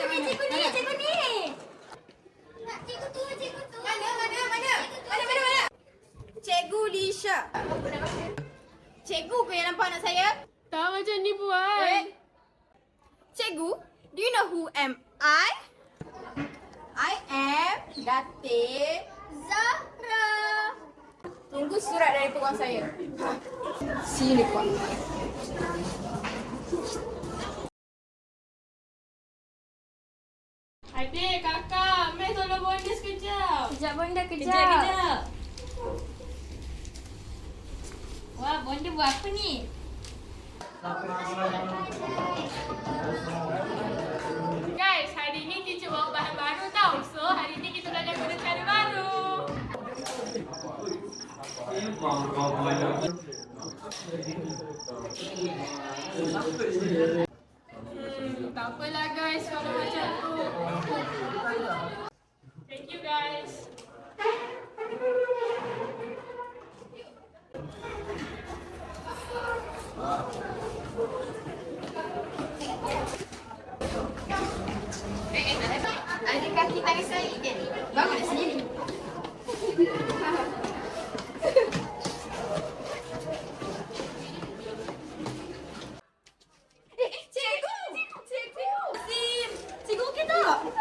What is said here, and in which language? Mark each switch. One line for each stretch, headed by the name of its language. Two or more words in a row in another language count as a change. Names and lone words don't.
Malay: Nak cikgu tu. Mana? Cikgu Lisha. Cikgu ke yang nampak anak saya? Tak macam ni buat. Cikgu,
English: do you know who am I? I am Datin Zahra.
Malay: Tunggu surat dari tuan saya.
English: See you later.
Malay: Adik, kakak, Mai tolong bonda sekejap. Kejap bonda, Kejap. Wah, bonda buat apa ni? Guys, hari ni teacher bawa bahan baru tau. So, hari ni kita belajar guna cara baru. Tak apalah guys kalau macam tu.
English: Thank you guys.
Malay: Ada kaki tangan saya kan? Bangun dah sendiri. Cikgu okey tak?